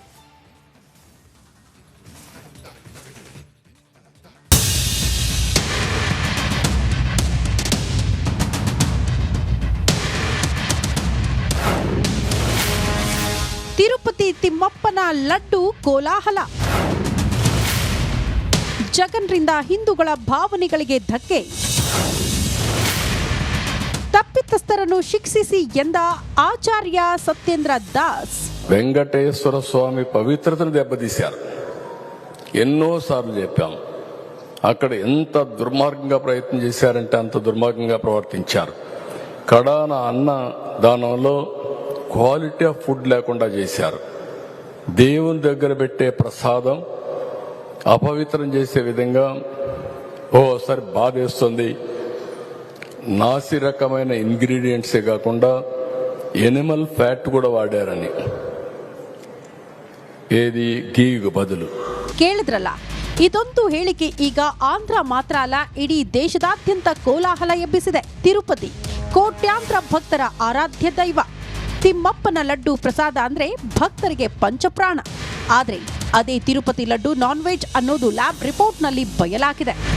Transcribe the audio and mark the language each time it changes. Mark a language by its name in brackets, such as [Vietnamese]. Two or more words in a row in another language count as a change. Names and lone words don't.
[Kannada] ತಿರುಪತಿ ತಿಮ್ಮಪ್ಪನ ಲಡ್ಡು ಕೋಲಾಹಲ. ಜಗನ್ರಿಂದ ಹಿಂದೂಗಳ ಭಾವನೆಗಳಿಗೆ ಧಕ್ಕೆ. ತಪ್ಪಿತಸ್ಥರನ್ನು ಶಿಕ್ಷಿಸಿ ಎಂದ ಆಚಾರ್ಯ ಸತ್ಯೇಂದ್ರ ದಾಸ್. [Telugu] వెంకటేశ్వర స్వామి పవిత్రతను దెబ్బతీశారు. ఎన్నోసార్లు చెప్పాం, అక్కడ ఎంత దుర్మార్గంగా ప్రయత్నం చేశారంటే అంత దుర్మార్గంగా ప్రవర్తించారు. కడాన అన్న దానంలో [English] quality of food [Telugu] లేకుండా చేశారు. దేవుని దగ్గర పెట్టే ప్రసాదం అపవిత్రం చేసే విధంగా ఓసారి బాధేస్తుంది. నాసి రకమైన ఇంగ్రీడియంట్సే కాకుండా [English] animal fat [Telugu] కూడా వాడారని, ఏది [Kannada] ಗೀಗೆ ಬದಲು. ಕೇಳಿದ್ರಲ್ಲ, ಇದೊಂದು ಹೇಳಿಕೆ ಈಗ ಆಂಧ್ರ ಮಾತ್ರ ಅಲ್ಲ, ಇಡೀ ದೇಶದಾದ್ಯಂತ ಕೋಲಾಹಲ ಎಬ್ಬಿಸಿದೆ. ತಿರುಪತಿ ಕೋಟ್ಯಾಂತರ ಭಕ್ತರ ಆರಾಧ್ಯ ದೈವ. ತಿಮ್ಮಪ್ಪನ ಲಡ್ಡು ಪ್ರಸಾದ ಅಂದ್ರೆ ಭಕ್ತರಿಗೆ ಪಂಚಪ್ರಾಣ. ಆದ್ರೆ ಅದೇ ತಿರುಪತಿ ಲಡ್ಡು [English] non veg [Kannada] ಅನ್ನೋದು [English] lab report [Kannada] ಬಯಲಾಗಿದೆ.